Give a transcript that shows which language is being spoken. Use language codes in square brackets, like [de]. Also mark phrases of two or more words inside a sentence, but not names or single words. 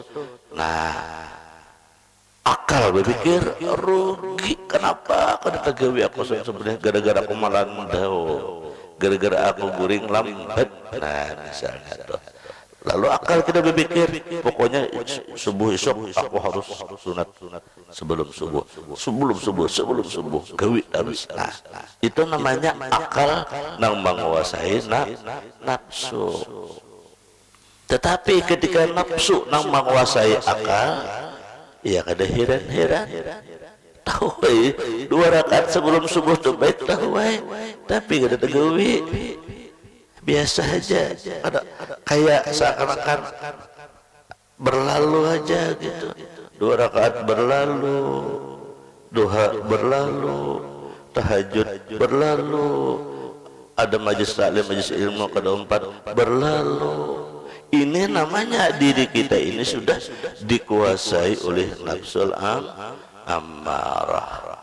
[bjn] Nah, akal berpikir rugi, kenapa kada tagawi aku sebenarnya gara-gara aku malah mendao, gara-gara aku guring lambat. Nah, misalnya tuh. Lalu akal kita berpikir, pokoknya subuh esok aku harus sunat sebelum subuh gawi harus. [id] Nah, itu namanya akal yang menguasai nafsu. Tetapi ketika nafsu yang menguasai akal, [bjn] ya kada heran-heran. Tahu 2 rakaat sebelum subuh tuh baik tahu tapi kada tagawi. [id] Biasa aja, ada kayak seakan-akan berlalu aja gitu. 2 rakaat berlalu, duha berlalu, tahajud berlalu, ada majlis taklim, majlis ilmu kada 4 berlalu. Ini namanya diri kita ini sudah dikuasai oleh [ar] النفس الأمارة.